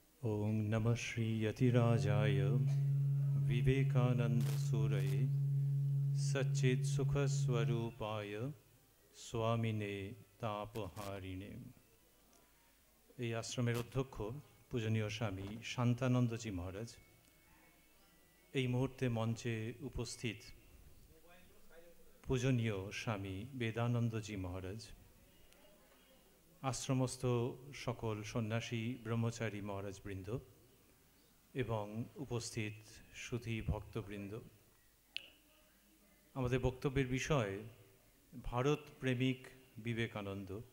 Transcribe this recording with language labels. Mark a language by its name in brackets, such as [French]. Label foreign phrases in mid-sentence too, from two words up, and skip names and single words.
[Sanskrit] ओम नमः श्री यतिराजाय विवेकानंद सूरये सच्चित सुख स्वरूपाय स्वामिने तापहारिणे। [Bangla] এই আশ্রমের অধ্যক্ষ পূজনীয় স্বামী শান্তানন্দজি মহারাজ, এই মুহূর্তে মঞ্চে উপস্থিত পূজনীয় স্বামী বেদানন্দজি মহারাজ, আশ্রমস্থ সকল সন্ন্যাসী ব্রহ্মচারী মহারাজবৃন্দ এবং উপস্থিত সুধী ভক্তবৃন্দ, আমাদের বক্তব্যের বিষয় ভারত প্রেমিক বিবেকানন্দ।